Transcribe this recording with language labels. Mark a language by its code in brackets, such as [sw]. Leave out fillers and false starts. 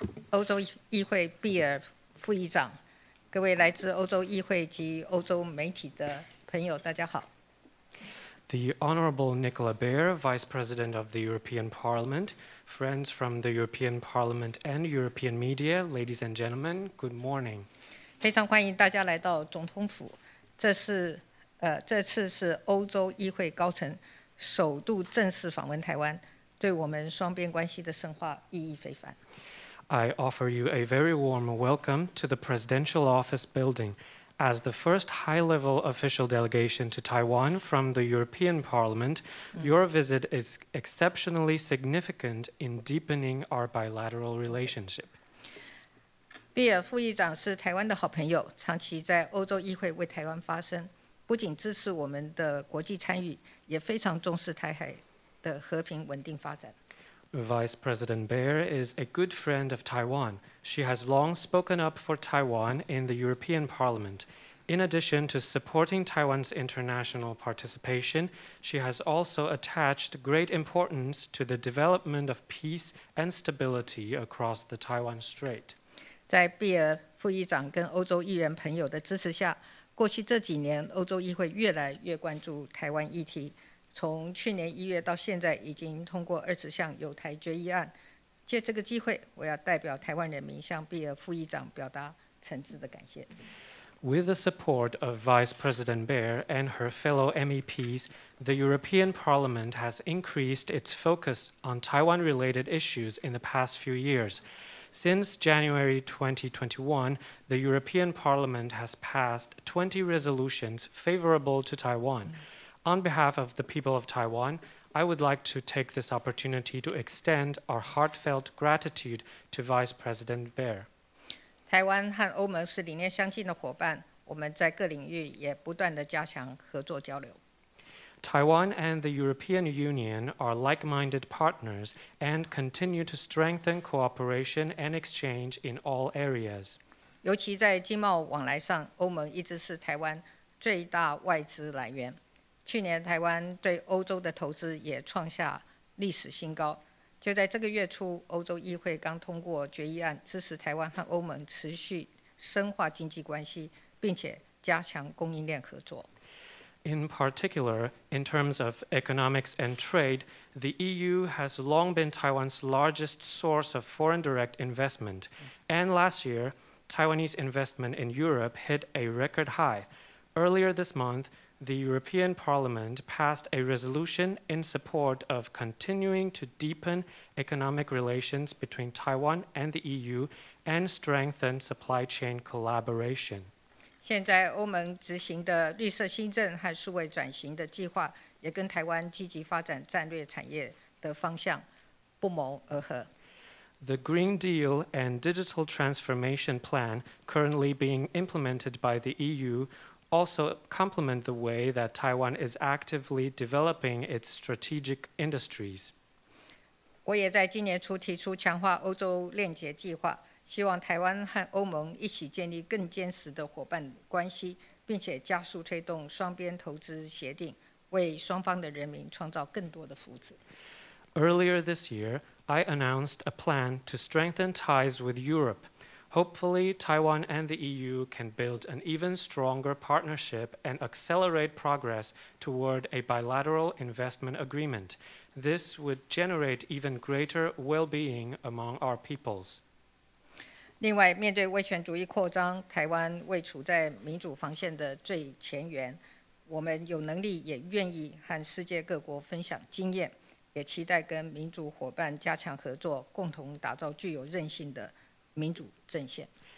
[zh] 欧洲议会毕尔副议长，各位来自欧洲议会及欧洲媒体的朋友，大家好。 [en] The Honorable Nicola Beer, Vice President of the European Parliament, friends from the European Parliament and European media, ladies and gentlemen, good morning. [zh] 非常欢迎大家来到总统府，这次是欧洲议会高层首度正式访问台湾，对我们双边关系的深化意义非凡。 [en] I offer you a very warm welcome to the Presidential Office Building. As the first high-level official delegation to Taiwan from the European Parliament, your visit is exceptionally significant in deepening our bilateral relationship. [zh] 比尔副议长是台湾的好朋友，长期在欧洲议会为台湾发声，不仅支持我们的国际参与，也非常重视台海的和平稳定发展。 [en] Vice President Beer is a good friend of Taiwan. She has long spoken up for Taiwan in the European Parliament. In addition to supporting Taiwan's international participation, she has also attached great importance to the development of peace and stability across the Taiwan Strait. [zh] 在比尔副议长跟欧洲议员朋友的支持下，过去这几年，欧洲议会越来越关注台湾议题。从去年1月到现在，已经通过20项友台决议案。借这个机会，我要代表台湾人民向比尔副议长表达诚挚的感谢。 [en] With the support of Vice President Beer and her fellow MEPs, the European Parliament has increased its focus on Taiwan-related issues in the past few years. Since January 2021, the European Parliament has passed 20 resolutions favorable to Taiwan. On behalf of the people of Taiwan, I would like to take this opportunity to extend our heartfelt gratitude to Vice President Beer. [zh] 台湾和欧盟是理念相近的伙伴，我们在各领域也不断地加强合作交流。 [en] Taiwan and the European Union are like-minded partners and continue to strengthen cooperation and exchange in all areas. [zh] 尤其在经贸往来上，欧盟一直是台湾最大外资来源。去年台湾对欧洲的投资也创下历史新高。就在这个月初，欧洲议会刚通过决议案，支持台湾和欧盟持续深化经济关系，并且加强供应链合作。 [en] In particular, in terms of economics and trade, the EU has long been Taiwan's largest source of foreign direct investment. And last year, Taiwanese investment in Europe hit a record high. Earlier this month, the European Parliament passed a resolution in support of continuing to deepen economic relations between Taiwan and the EU and strengthen supply chain collaboration. [zh] 现在欧盟执行的绿色新政和数位转型的计划，也跟台湾积极发展战略产业的方向不谋而合。 [en] The Green Deal and Digital Transformation Plan currently being implemented by the EU also complement the way that Taiwan is actively developing its strategic industries. [zh] 我也在今年初提出强化欧洲链接计划，希望台湾和欧盟一起建立更坚实的伙伴关系，并且加速推动双边投资协定，为双方的人民创造更多的福祉。 [en] Earlier this year, I announced a plan to strengthen ties with Europe. Hopefully, Taiwan and the EU can build an even stronger partnership and accelerate progress toward a bilateral investment agreement. This would generate even greater well-being among our peoples. [zh] 另外，面对威权主义扩张，台湾位处在民主防线的最前沿，我们有能力也愿意和世界各国分享经验，也期待跟民主伙伴加强合作，共同打造具有韧性的民主阵线。